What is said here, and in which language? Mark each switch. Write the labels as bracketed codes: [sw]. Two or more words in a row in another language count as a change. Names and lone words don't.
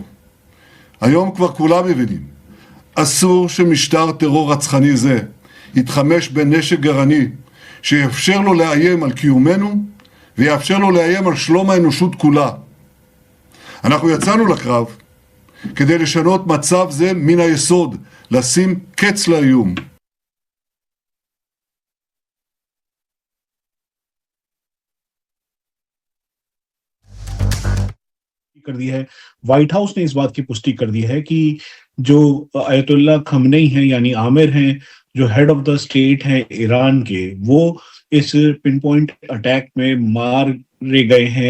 [he] היום כבר כולם מבינים, אסור שמשטר טרור רצחני זה יתחמש בנשק גרעיני שיאפשר לו לאיים על קיומנו ויאפשר לו לאיים על שלום האנושות כולה. אנחנו יצאנו לקרב כדי לשנות מצב זה מן היסוד, לשים קץ לאיום. [hi] कर दी है। व्हाइट हाउस ने इस बात की पुष्टि कर दी है कि जो अयतुल्ला खamenei हैं यानी आमिर हैं, जो [en] head of the state [hi] हैं ईरान के, वो इस [en] pin point attack [hi] में मारे गए हैं।